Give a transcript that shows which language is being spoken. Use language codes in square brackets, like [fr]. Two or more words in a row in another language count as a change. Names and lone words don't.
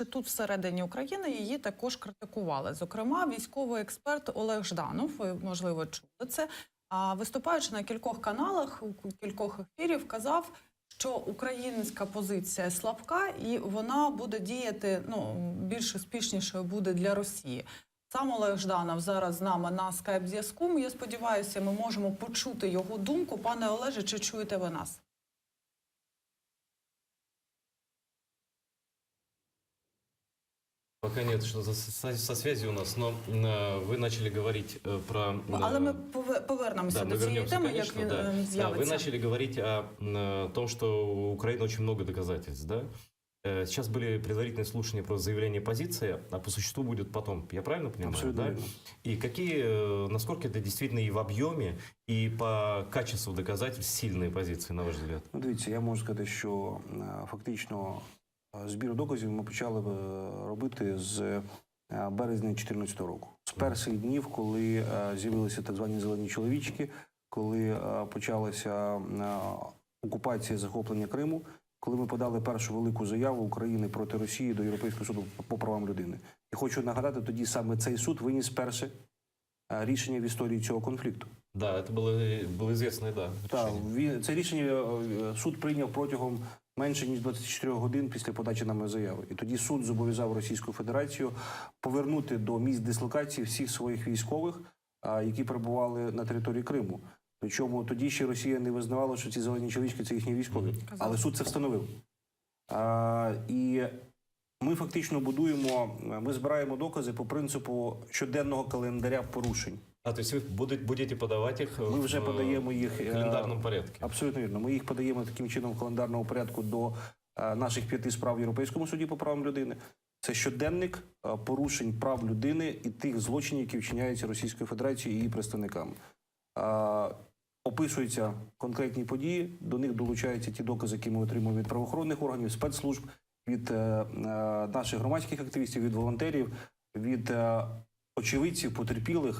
[uk] Тут всередині України її також критикували. Зокрема, військовий експерт Олег Жданов, ви, можливо, чули це, виступаючи на кількох каналах, у кількох ефірів, казав, що українська позиція слабка і вона буде діяти, більш успішнішою буде для Росії. Сам Олег Жданов зараз з нами на скайп-зв'язку. Я сподіваюся, ми можемо почути його думку. Пане Олеже, чи чуєте ви нас? [ru] Пока нет, что со связью у нас, но вы начали говорить про... [uk] Але ми повернемося до цієї теми, як він з'явиться. [ru] Вы начали говорить о том, что у Украины очень много доказательств, да? Сейчас были предварительные слушания про заявление позиции, а по существу будет потом. Я правильно понимаю? Абсолютно да? верно. И насколько это действительно и в объеме, и по качеству доказательств сильные позиции, на ваш взгляд? [uk] Ну, дивіться, я можу сказати, що фактично збір доказів ми почали робити з березня 2014 року. З перших днів, коли з'явилися так звані зелені чоловічки, коли почалася окупація, захоплення Криму, коли ми подали першу велику заяву України проти Росії до Європейського суду по правам людини. І хочу нагадати, тоді саме цей суд виніс перше рішення в історії цього конфлікту. [ru] Да, это было известное, да. [uk] Так, це рішення суд прийняв протягом менше ніж 24 годин після подачі нами заяви. І тоді суд зобов'язав Російську Федерацію повернути до місць дислокації всіх своїх військових, які перебували на території Криму. Причому тоді ще Росія не визнавала, що ці зелені чоловічки – це їхні військові. Але суд це встановив. І ми фактично ми збираємо докази по принципу щоденного календаря порушень. [ru] То есть вы будете подавать их [uk] Ми вже подаємо їх в календарному порядку? Абсолютно вірно. Ми їх подаємо таким чином в календарному порядку до наших 5 справ в Європейському суді по правам людини. Це щоденник порушень прав людини і тих злочинів, які вчиняються Російською Федерацією і її представниками. Описуються конкретні події, до них долучаються ті докази, які ми отримуємо від правоохоронних органів, спецслужб, від наших громадських активістів, від волонтерів, від очевидців, потерпілих.